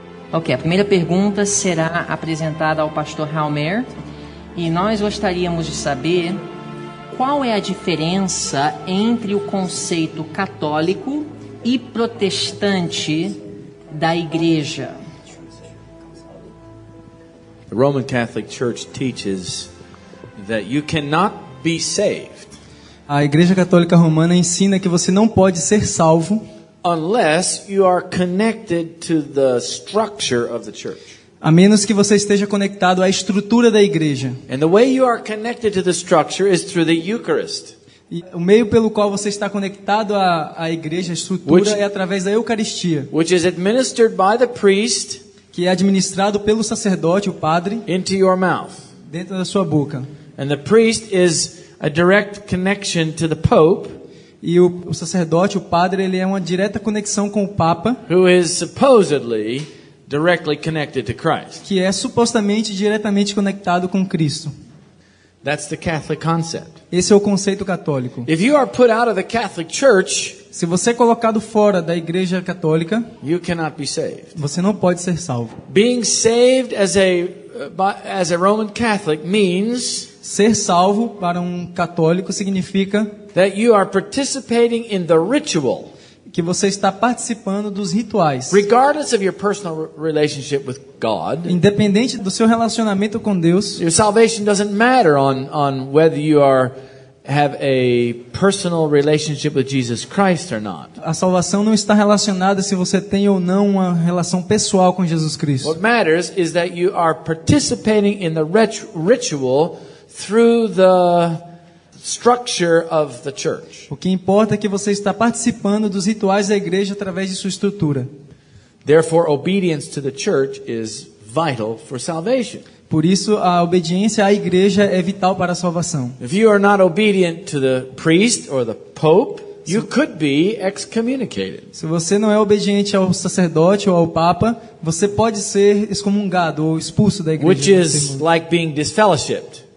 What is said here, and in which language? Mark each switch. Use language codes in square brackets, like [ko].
[pt] Ok, a primeira pergunta será apresentada ao pastor Halmer e nós gostaríamos de saber qual é a diferença entre o conceito católico e protestante da igreja. [en] The Roman Catholic Church teaches that you cannot be saved [pt] A Igreja Católica Romana ensina que você não pode ser salvo [en] unless you are connected to the structure of the church. [pt] a menos que você esteja conectado à estrutura da igreja. [en] And the way you are connected to the structure is through the Eucharist. [pt] E o meio pelo qual você está conectado à igreja, à estrutura, é através da Eucaristia, [en] Which is administered by the priest [pt] que é administrado pelo sacerdote, o padre, [en] into your mouth. [pt] dentro da sua boca. [en] And the priest is a direct connection to the Pope, [pt] E o sacerdote, o padre, ele é uma direta conexão com o Papa, [en] who is supposedly directly connected to Christ. [pt] que é supostamente diretamente conectado com Cristo. [en] That's the Catholic concept. [pt] Esse é o conceito católico. [en] If you are put out of the Catholic Church, [pt] Se você é colocado fora da Igreja Católica, [en] you cannot be saved. [pt] você não pode ser salvo. [en] Being saved as a Roman Catholic means [pt] Ser salvo para um católico significa [en] that you are participating in the ritual, [pt] que você está participando dos rituais. [en] regardless of your personal relationship with God. [pt] Independente do seu relacionamento com Deus, [en] Your salvation doesn't matter on whether you have a personal relationship with Jesus Christ or not. [pt] a salvação não está relacionada se você tem ou não uma relação pessoal com Jesus Cristo. [en] What matters is that you are participating in the ritual through the structure of the church. [pt] O que importa é que você está participando dos rituais da igreja através de sua estrutura. [en] Therefore, obedience to the church is vital for salvation. [pt] Por isso, a obediência à igreja é vital para a salvação. [en] If you are not obedient to the priest or the pope, you could be excommunicated. [pt] Se você não é obediente ao sacerdote ou ao papa, você pode ser excomungado ou expulso da igreja. [en] Which is like being disfellowshipped.